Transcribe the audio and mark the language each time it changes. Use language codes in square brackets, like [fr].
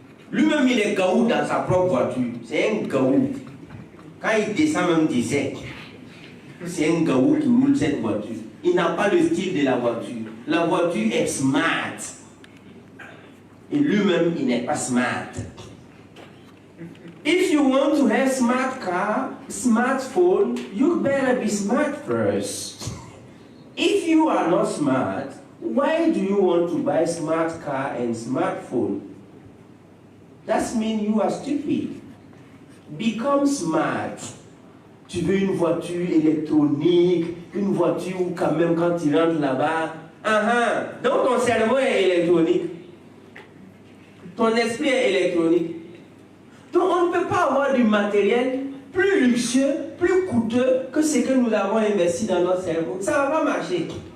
[fr] Lui-même, il est gaou dans sa propre voiture. C'est un gaou. Quand il descend même du sec, c'est un gaou qui roule cette voiture. Il n'a pas le style de la voiture. La voiture est smart. Et lui-même, il n'est pas smart. [en] want to have smart car, smartphone, you better be smart first. If you are not smart, why do you want to buy smart car and smartphone? That means you are stupid. Become smart. [fr] Tu veux une voiture électronique, une voiture où quand même quand tu rentres là-bas, donc ton cerveau est électronique. Ton esprit est électronique. Donc on ne peut pas avoir du matériel plus luxueux, plus coûteux que ce que nous avons investi dans notre cerveau. Ça ne va pas marcher.